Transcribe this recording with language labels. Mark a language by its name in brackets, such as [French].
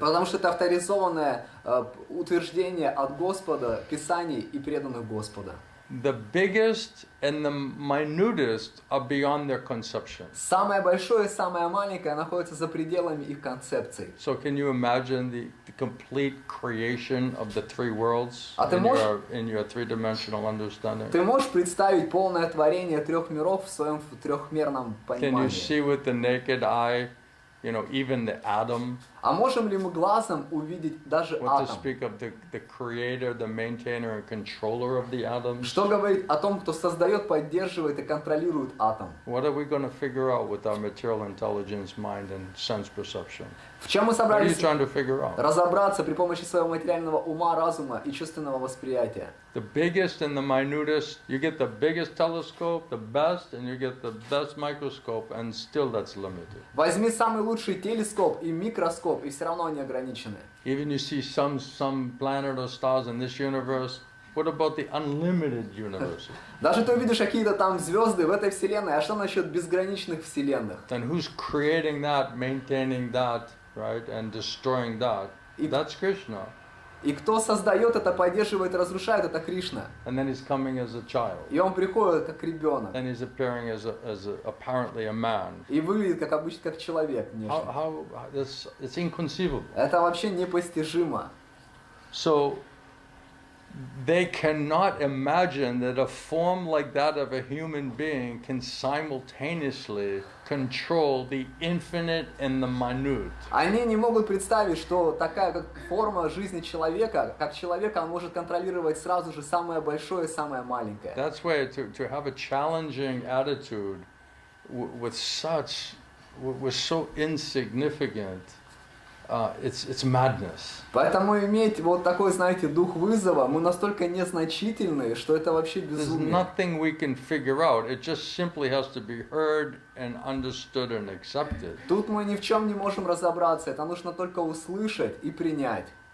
[Russian] Потому что это авторизованное утверждение от Господа, Писаний и преданных Господа. [English] The biggest and the minutest are beyond their conception. [Russian] Самое большое и самое маленькое находится за пределами их концепций. [English] So can you imagine the complete creation of the three worlds in your three-dimensional understanding? [Russian] Ты можешь представить полное творение трех миров в своем трехмерном понимании? [English] Can you see with the naked eye, even the atom? [Russian] А можем ли мы глазом увидеть даже [English] What to [Russian] атом? [English] speak of the creator, the maintainer and controller of the atoms? [Russian] Что говорить о том, кто создает, поддерживает и контролирует атом? [English] What are we going to figure out with our material intelligence, mind and sense perception? [Russian] В чем мы [English] What are you [Russian] собрались [English] trying to figure out? [Russian] разобраться при помощи своего материального ума, разума и чувственного восприятия? [English] The biggest and the minutest, you get the biggest telescope, the best, and you get the best microscope, and still that's limited. [Russian] Возьми самый лучший телескоп и микроскоп, и все равно они ограничены. [English] Even you see some planet or stars in this universe, what about the unlimited universe? [Russian] Даже ты увидишь какие-то там звезды в этой вселенной, а что насчет безграничных вселенных? [English] Then who's creating that, maintaining that, right, and destroying that? That's Krishna. [Russian] И кто создает это, поддерживает, разрушает, это Кришна. [English] And then he's coming as a child. [Russian] И он приходит как ребенок. [English] And he's appearing as apparently a man. [Russian] И выглядит как обычно как человек внешне. [English] It's inconceivable. [Russian] Это вообще непостижимо. [English] So they cannot imagine that a form like that of a human being can simultaneously control the infinite and the minute. [Russian] Они не могут представить, что такая как форма жизни человека, как человека, он может контролировать сразу же самое большое и самое маленькое. [English] That's why to have a challenging attitude with so insignificant, it's madness. [Russian] Поэтому иметь вот такой, знаете, дух вызова, мы настолько незначительные, что это вообще [English] There's [Russian] безумие. [English] nothing we can figure out. It just simply has to be heard and understood and accepted. [Russian] Тут мы ни в чем не можем разобраться, это нужно только услышать и принять.